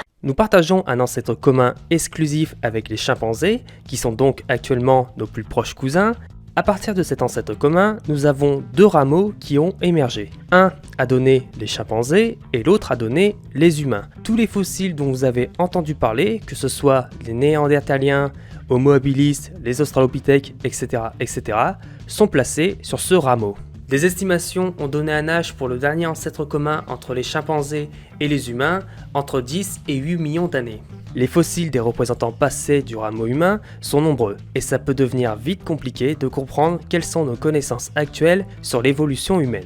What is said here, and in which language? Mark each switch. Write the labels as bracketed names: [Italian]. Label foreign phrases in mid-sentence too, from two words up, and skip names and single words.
[French] Nous partageons un ancêtre commun exclusif avec les chimpanzés, qui sont donc actuellement nos plus proches cousins. À partir de cet ancêtre commun, nous avons deux rameaux qui ont émergé. Un a donné les chimpanzés et l'autre a donné les humains. Tous les fossiles dont vous avez entendu parler, que ce soit les néandertaliens, Homo habilis, les australopithèques, etc., sont placés sur ce rameau. Des estimations ont donné un âge pour le dernier ancêtre commun entre les chimpanzés et les humains entre 10 et 8 millions d'années. Les fossiles des représentants passés du rameau humain sont nombreux, et ça peut devenir vite compliqué de comprendre quelles sont nos connaissances actuelles sur l'évolution humaine.